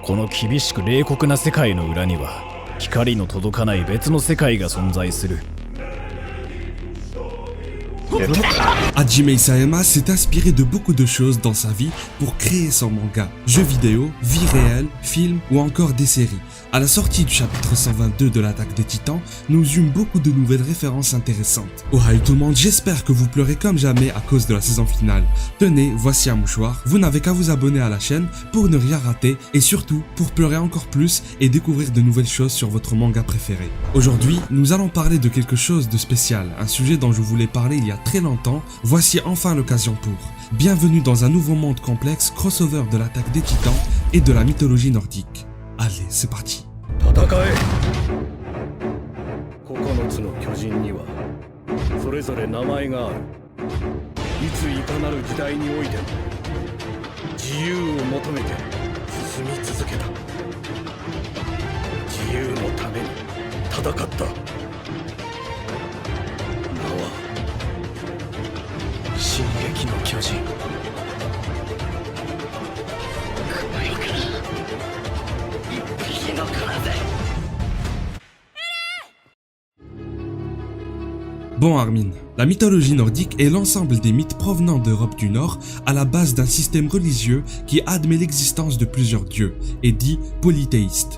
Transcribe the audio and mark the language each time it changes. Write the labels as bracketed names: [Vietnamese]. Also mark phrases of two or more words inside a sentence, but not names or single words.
[Japanese] この厳しく冷酷な世界の裏には光の届かない別の世界が存在する。 [French] Hajime Isayama s'est inspiré de beaucoup de choses dans sa vie pour créer son manga. Jeux vidéo, vie réelle, films ou encore des séries. À la sortie du chapitre 122 de l'attaque des titans, nous eûmes beaucoup de nouvelles références intéressantes. Ohio tout le monde, j'espère que vous pleurez comme jamais à cause de la saison finale. Tenez, voici un mouchoir, vous n'avez qu'à vous abonner à la chaîne pour ne rien rater et surtout pour pleurer encore plus et découvrir de nouvelles choses sur votre manga préféré. Aujourd'hui, nous allons parler de quelque chose de spécial, un sujet dont je voulais parler il y a très longtemps, voici enfin l'occasion pour. Bienvenue dans un nouveau monde complexe crossover de l'attaque des titans et de la mythologie nordique. Allez, c'est parti. [Japanese] 戦え。9つの巨人にはそれぞれ名前がある。いついかなる時代においても自由を求めて進み続けた。自由のために戦った。名は進撃の巨人。 [French] Bon Armin, la mythologie nordique est l'ensemble des mythes provenant d'Europe du Nord à la base d'un système religieux qui admet l'existence de plusieurs dieux et dit polythéiste.